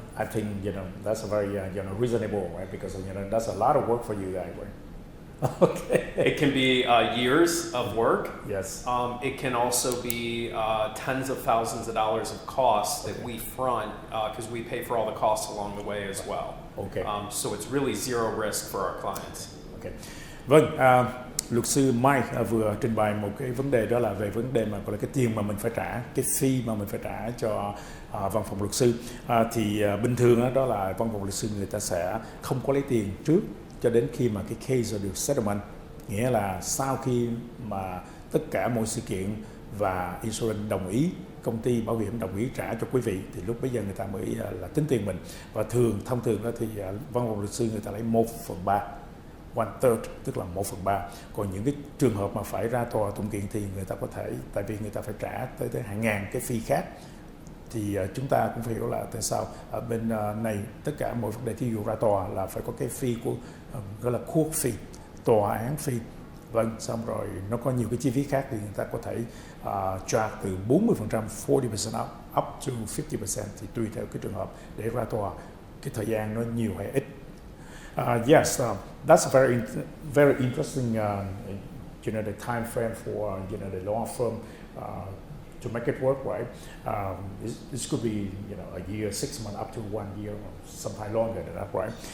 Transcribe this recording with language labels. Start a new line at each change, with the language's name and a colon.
English: I think that's a very reasonable, right? Because that's a lot of work for you guys, right? Okay. It can be years of work. Yes. It can also be tens of thousands of dollars of costs that we front because we pay for all the costs along the way as well. Okay. So it's really zero risk for our clients. Okay.
Vietnamese: Vâng, luật sư Mike vừa trình bày một cái vấn đề, đó là về vấn đề mà gọi là cái tiền mà mình phải trả, cái fee mà mình phải trả cho văn phòng luật sư. Thì bình thường đó là văn phòng luật sư người ta sẽ không có lấy tiền trước cho đến khi mà cái case được settlement, nghĩa là sau khi mà tất cả mọi sự kiện và insurance đồng ý, công ty bảo hiểm đồng ý trả cho quý vị, thì lúc bây giờ người ta mới là tính tiền mình. Và thông thường đó thì văn phòng luật sư người ta lấy 1/3, 1/3, tức là 1/3. Còn những cái trường hợp mà phải ra tòa tụng kiện thì người ta có thể, tại vì người ta phải trả tới hàng ngàn cái fee khác, thì chúng ta cũng phải hiểu là tại sao ở bên này tất cả mọi vấn đề thí dụ ra tòa là phải có cái fee của gọi là court fee, tòa án fee. Vâng, xong rồi nó có nhiều cái chi phí khác thì người ta có thể charge từ 40%, 40%
English: up to
Vietnamese: 50%, thì tùy theo cái trường hợp để ra tòa cái thời gian nó nhiều hay ít.
English: Yes, that's a very interesting, the time frame for the law firm to make it work, right? This could be a year, 6 months, up to 1 year, or sometimes longer than that, right?